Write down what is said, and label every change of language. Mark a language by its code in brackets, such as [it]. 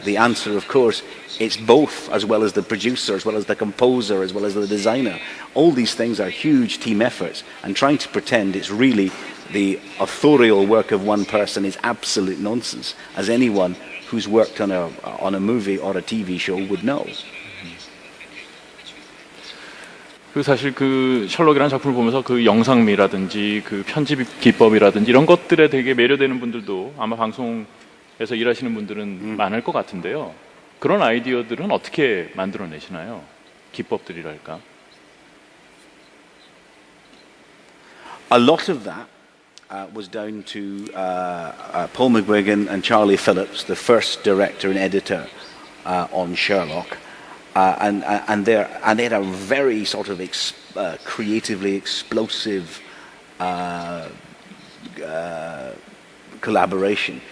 [en] The answer, of course, it's both, as well as the producer, as well as the composer, as well as the designer. All these things are huge team efforts, and trying to pretend it's really the authorial work of one person is absolute nonsense, as anyone who's worked on a movie or a TV show would know. [ko] 그 사실 그 셜록이라는 작품을 보면서 그 영상미라든지 그 편집 기법이라든지 이런 것들에 되게 매료되는 분들도 아마 방송에서 일하시는 분들은 많을 것 같은데요. 그런 아이디어들은 어떻게 만들어내시나요? 기법들이랄까? [en] A lot of that was down to Paul McGuigan and Charlie Phillips, the first director and editor on Sherlock. And they had a very sort of creatively explosive collaboration.